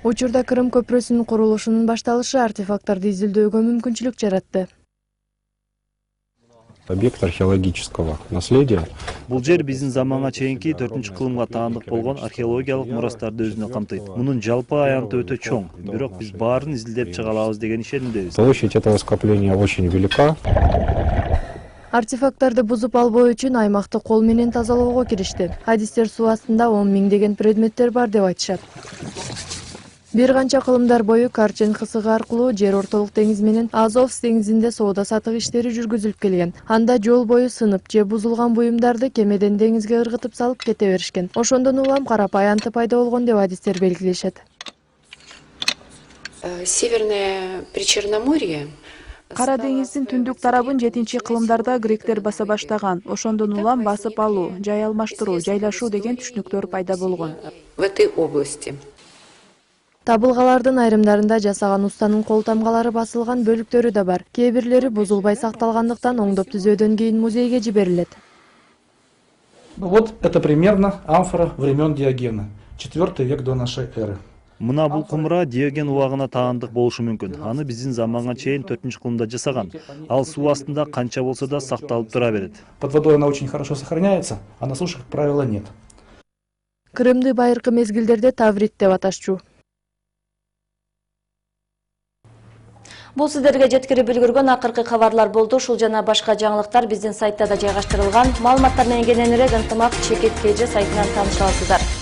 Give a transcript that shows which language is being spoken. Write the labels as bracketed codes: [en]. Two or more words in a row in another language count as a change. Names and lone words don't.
[ky] Учурда Крым көпүрөсүнүн курулушунун башталышы артефакттарды изилдөөгө мүмкүнчүлүк жаратты. [ru] Объект археологического наследия. [ky] Бул жер биздин заманга чейинки 4-кылымга таандык болгон археологиялык мурастарды өзүнө камтыйт. Мунун жалпы аянты өтө чоң, бирок биз баарын изилдеп чыга алабыз деген ишенимдебиз. [ru] Площадь этого скопления очень велика. [ky] Артефакттарды бузуп албоо үчүн аймакты кол менен тазалоого киришти. Адистер суу астында 10 миңдеген предметтер бар деп айтышат. Бир канча кылымдар бою Карченск кысыгы аркылуу жер ортолук деңиз менен Азов деңизинде соода сатык иштери жүргүзүлүп келген. Анда жол бою сынып же бузулган буюмдарды кемеден деңизге ыргытып салып кете беришкен. Ошондон улам Карапа аянты пайда болгон деп адистер белгилешет. [ru] Северное Причерноморье. [ky] Кара деңиздин түндүк тарабын 7-кылымдарда гректер баса баштаган. Ошондон улам басып алуу, жай алмаштыруу, жайлашуу деген түшүнүктөр пайда болгон. [ru] В этой области. [ky] Табылгалардын айрымдарында жасаган устанын кол тамгалары басылган бөлүктөрү да бар. Кээ бирлери бузулбай сакталгандыктан оңдоп түзөөдөн кийин музейге жиберилет. [ru] Вот это примерно амфора времен Диогена, 4 век до нашей эры. [ky] Мына бул кумура Диоген убагына таандык болушу мүмкүн. Аны биздин заманга чейин 4-кылымда жасаган. Ал суу астында канча болсо да сакталып тура берет. [ru] Под водой она очень хорошо сохраняется, а на суше, как правило, нет. [ky] Крымды байыркы мезгилдерде Таврит деп аташчу. Бул сиздерге жеткирип үлгүргөн акыркы кабарлар болду. Ушул жана башка жаңылыктар биздин сайтта да жайгаштырылган. Маалыматтар менен кененирээк ынтымак Чекит КЖ сайтынан тааныша аласыздар.